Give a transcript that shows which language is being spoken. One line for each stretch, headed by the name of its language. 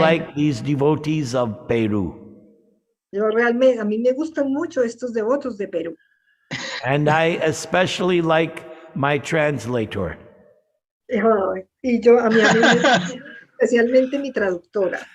English: like these devotees of Peru.
Spanish: Yo realmente, a mí me gustan mucho estos devotos de Perú.
English: And I especially like my translator.
Spanish: Ay, y yo, a mí especialmente mi traductora.